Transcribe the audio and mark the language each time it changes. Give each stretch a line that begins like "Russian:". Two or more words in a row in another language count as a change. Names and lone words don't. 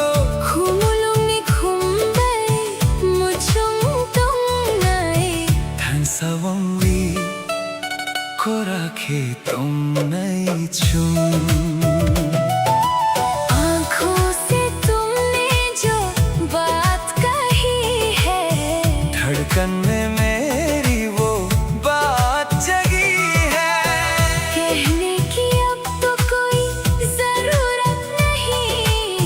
Kok Borok: Khumulong ni khumbay muchong tong nai than sawang wi korakhe tom nai chum
Hindi: आँखों से तुमने जो बात कही है, धड़कन में मेरी वो बात जगी है। कहने की अब तो कोई जरूरत नहीं,